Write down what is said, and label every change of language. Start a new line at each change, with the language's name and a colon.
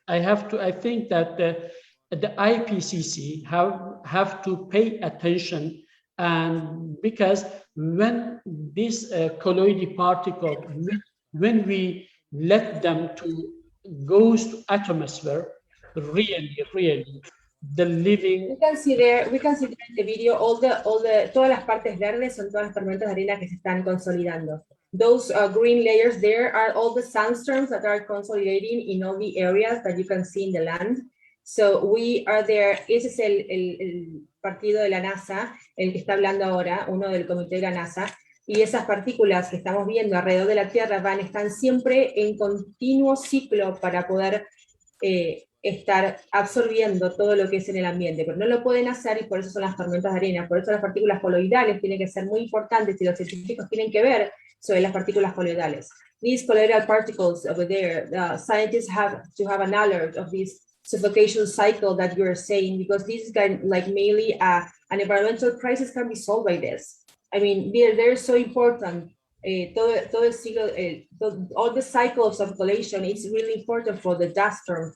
English: I think that the IPCC have to pay attention, and because when this colloidal particle, when we let them to goes to atmosphere, really the living. We can see there in the video
Spanish: todas las partes verdes son todas las tormentas de arena que se están consolidando.
English: Those green layers there are all the sandstorms that are consolidating in all the areas that you can see in the land. So we are there.
Spanish: Ese es el partido de la NASA, el que está hablando ahora, uno del comité de la NASA, y esas partículas que estamos viendo alrededor de la Tierra están siempre en continuo ciclo para poder estar absorbiendo todo lo que es en el ambiente, pero no lo pueden hacer, y por eso son las tormentas de arena. Por eso las partículas coloidales tienen que ser muy importantes, y los científicos tienen que ver sobre las partículas coloidales.
English: These colloidal particles over there, the scientists have to have an alert of this suffocation cycle that you're saying, because this is like mainly an environmental crisis can be solved by this. I mean, they're so important.
Spanish: Todo el ciclo,
English: all the cycles of collation, it's really important for the dust storms.